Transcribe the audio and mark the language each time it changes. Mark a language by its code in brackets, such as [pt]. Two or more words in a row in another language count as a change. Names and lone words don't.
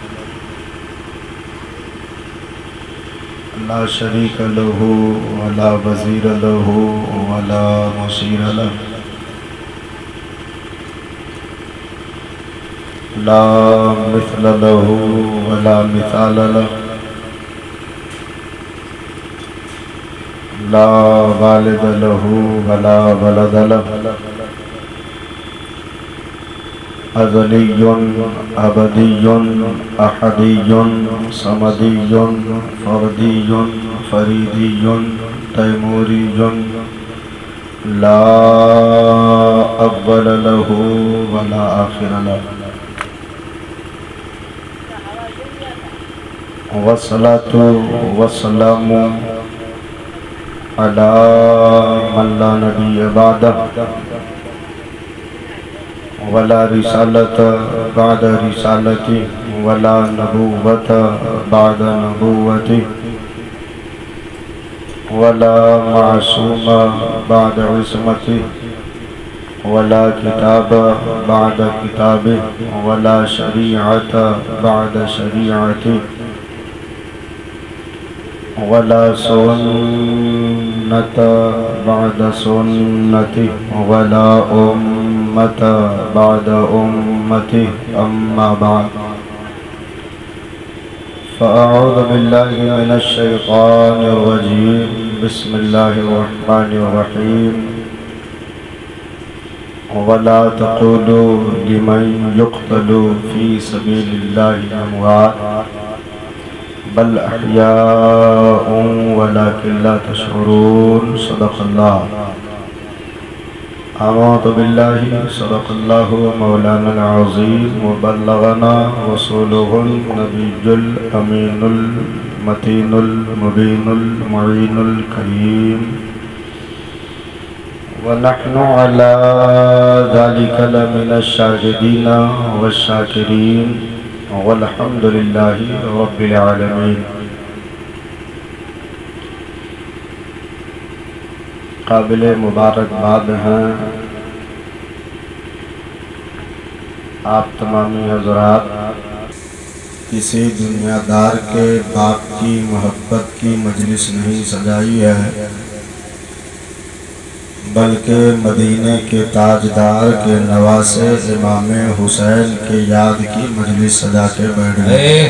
[ar] لا شريك له ولا وزير له ولا مشير له لا مثل له ولا مثال له لا والد له ولا ولد له أزلي أبدي أحدي صمدي فردي فريدي تيموري لا أول له ولا آخر له والصلاة والسلام على من لا نبي بعده ولا رسالة بعد رسالته ولا نبوة بعد نبوته ولا معصوم بعد عصمته ولا كتاب بعد كتابه ولا شريعة بعد شريعته ولا سنة بعد سنته ولا أمة بعد أمته أما بعد فأعوذ بالله من الشيطان الرجيم بسم الله الرحمن الرحيم ولا تقولوا لمن يقتل في سبيل الله أموات بل أحياء ولكن لا تشعرون صدق الله. آمنت بالله صدق الله مولانا العظيم وبلغنا رسوله النبي الأمين المتين المبين المعين الكريم ونحن على ذلك لمن الشاهدين والشاكرين والحمد لله رب العالمين. [ur] قابل مبارکباد ہیں آپ تمامی حضرات، کسی دنیادار کے باپ کی محبت کی مجلس نہیں سجائی ہے، بلکہ مدینے کے تاجدار کے نواسے امام حسین کے یاد کی مجلس سجا کے بیٹھ گئے.